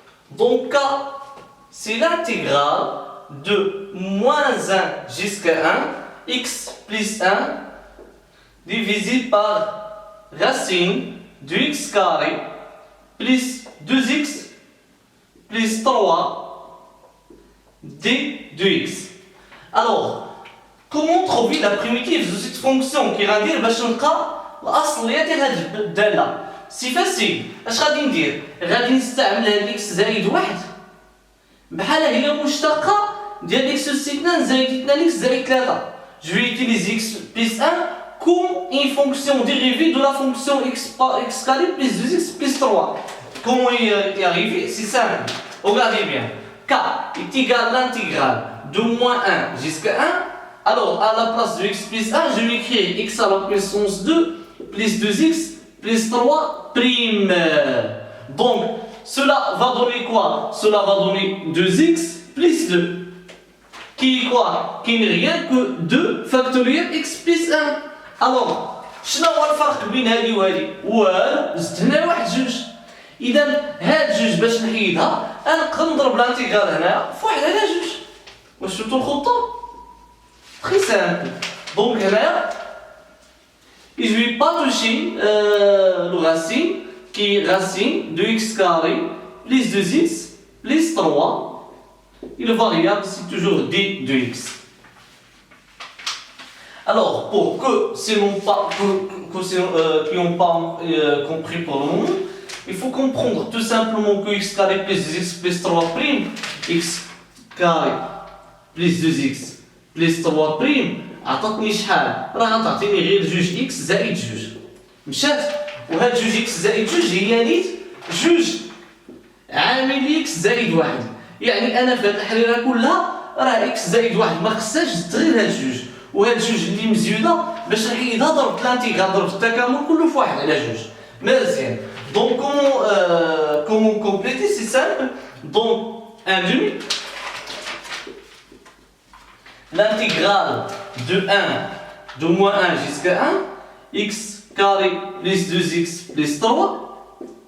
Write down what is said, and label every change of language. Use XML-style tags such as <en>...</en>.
<fr>Donc K, c'est l'intégrale de moins 1 jusqu'à 1, x plus 1, divisé par racine de x carré plus 2x plus 3 d de x. Alors, comment trouver la primitive de cette fonction qui va dire</fr> <ar>باش نلقى الأصلية ديال هاد الدالة؟</ar> <fr>سي فاسيل.</fr> <ar>اش غادي ندير؟ غادي نستعمل هاد x زائد 1 بحال هي مشتقة ديال x أس 2 زائد 2x زائد 3.</ar> <fr>Je vais utiliser x plus 1 comme une fonction dérivée de la fonction x carré plus 2x plus 3. Comment y arriver? C'est simple. Regardez bien. k est égal à l'intégrale de moins 1 jusqu'à 1, alors à la place de x plus 1, je vais écrire x à la puissance 2 plus 2x plus 3 prime. Donc, cela va donner quoi? Cela va donner 2x plus 2. Qui est quoi? Qui n'est rien que 2 factoriel x plus 1. Alors,</fr> <ar>شنو هو الفرق بين هذه وهذه؟ والو، زدت هنا واحد جوج. إذا هاد جوج باش نحيدها، أنا نقدر نضرب الانتيغرال هنايا في واحد على جوج. واش شفتو الخطة؟</ar> <fr>Très simple. Donc</fr> <ar>هنايا</ar> <fr>je ne vais pas toucher le racine qui est racine de x carré plus 2x plus 3 et le variable c'est toujours d de x. Alors pour que ceux qui n'ont pas compris pour le moment, il faut comprendre tout simplement que x carré plus 2x plus 3 prime, x carré plus 2x plus 3 prime</fr> <ar>عطاتني شحال؟ راه غتعطيني غير جوج اكس زائد جوج. مشات وهاد جوج اكس زائد جوج هي نيت جوج عامل اكس زائد واحد. يعني انا في هاد الحريره كلها راه اكس زائد واحد ما خصهاش زدت غير هاد جوج. وهاد جوج اللي مزيوده باش نحيدها ضربت الانتيغرال ضربت التكامل كله في واحد على جوج. مزيان.</ar> <fr>دونك comment compléter c'est simple. Donc 1 demi l'intégrale de 1 de moins 1 jusqu'à 1 x carré plus 2x plus 3.</fr>